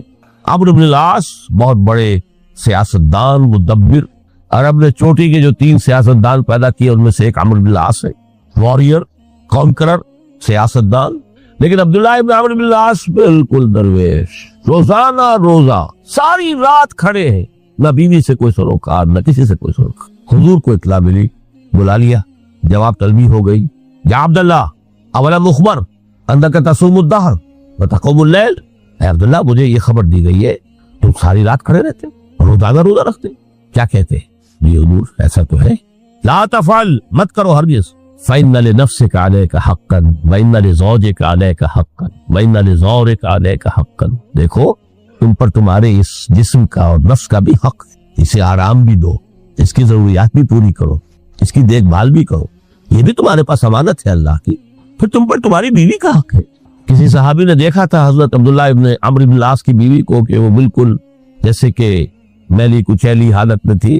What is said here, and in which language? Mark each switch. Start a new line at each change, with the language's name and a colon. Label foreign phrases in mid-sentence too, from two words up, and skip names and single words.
Urdu: عمرو بن عاص بہت بڑے سیاستدان، مدبر، عرب نے چوٹی کے جو 3 سیاستدان پیدا کیے ان میں سے ایک عمرو بن عاص ہے، وارئیر، کونکرر، سیاستدان. لیکن عبداللہ ابن عمرو بن عاص بالکل درویش، روزانہ روزہ ساری رات کھڑے ہیں، نہ بیوی سے کوئی سروکار، نہ کسی سے کوئی سروکار. حضور کو اطلاع ملی، بلا لیا، جواب طلبی ہو گئی,
Arabic: يا عبد الله ألم أخبر أنك تصوم الدهر وتقوم الليل.
Urdu: عبداللہ مجھے یہ خبر دی گئی ہے تم ساری رات کھڑے رہتے ہو، روزانہ روزہ رکھتے، کیا کہتے? جی حضور ایسا تو ہے.
Arabic: لا تفعل,
Urdu: مت کرو ہرگز.
Arabic: فإن لنفسك عليك حقا وإن لزوجك عليك حقا وإن لزورك عليك حقا.
Urdu: دیکھو تم پر تمہارے اس جسم کا اور نفس کا بھی حق ہے، اسے آرام بھی دو، اس کی ضروریات بھی پوری کرو، اس کی دیکھ بھال بھی کرو، یہ بھی تمہارے پاس امانت ہے اللہ کی. پھر تم پر تمہاری بیوی کا حق ہے۔ کسی صحابی نے دیکھا تھا حضرت عبداللہ ابن عمرو بن عاص کی بیوی کو کہ وہ بالکل جیسے کہ میلی کچیلی حالت میں تھی.